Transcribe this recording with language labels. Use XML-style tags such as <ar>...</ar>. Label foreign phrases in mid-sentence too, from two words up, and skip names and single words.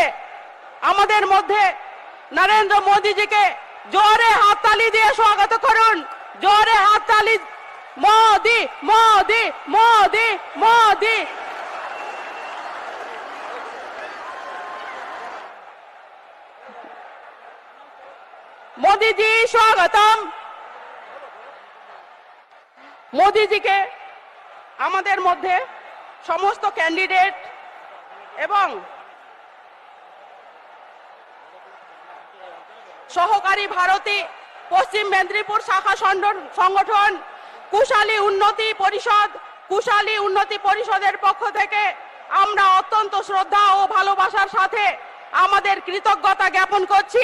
<bn>আমাদের মধ্যে নরেন্দ্র মোদীজিকে জোরে হাততালি দিয়ে স্বাগত করুন, জোরে হাততালি। মোদি মোদি মোদি মোদি।</bn> <hi>मोदी जी स्वागतम।</hi> <bn>মোদিজিকে আমাদের মধ্যে সমস্ত ক্যান্ডিডেট এবং সহকারী ভারতী পশ্চিম মেদিনীপুর শাখা সংগঠন কুশালী উন্নতি পরিষদের পক্ষ থেকে আমরা অত্যন্ত শ্রদ্ধা ও ভালোবাসার সাথে আমাদের কৃতজ্ঞতা জ্ঞাপন করছি।</bn>